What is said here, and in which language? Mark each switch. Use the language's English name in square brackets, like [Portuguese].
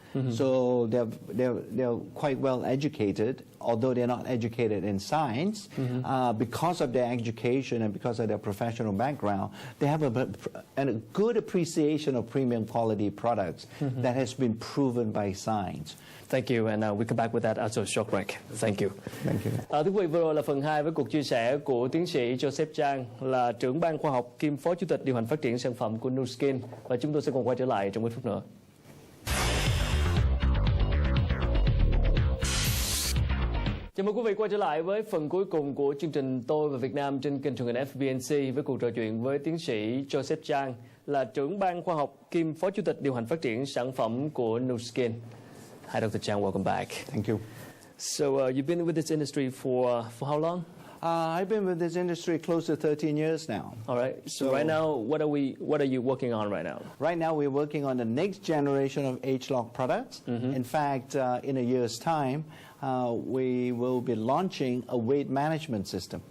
[English] So they're quite well educated, although they're not educated in science. Because of their education and because of their professional background, they have a good appreciation of premium quality products that has been proven by science. Thank you, and we come back with that after a short break. Thank you. Thank you. [Vietnamese] Thưa quý vị, vừa rồi là phần 2 với cuộc chia sẻ của tiến sĩ Chang, là trưởng ban khoa học kiêm phó chủ tịch điều hành phát triển sản phẩm của Nuskin, và chúng tôi sẽ còn quay trở lại trong ít phút nữa. Chào mừng quý vị quay trở lại với phần cuối cùng của chương trình Tôi và Việt Nam trên kênh truyền hình FBNC với cuộc trò chuyện với tiến sĩ Chang, là trưởng ban khoa học kiêm phó chủ tịch điều hành phát triển sản phẩm của Nuskin. [English] Hi, Dr. Chang. Welcome back. Thank you. So you've been with this industry for how long? I've been with this industry close to 13 years now. All right. So right now, what are you working on right now? Right now, we're working on the next generation of H-Lock products. In fact, in a year's time, we will be launching a weight management system.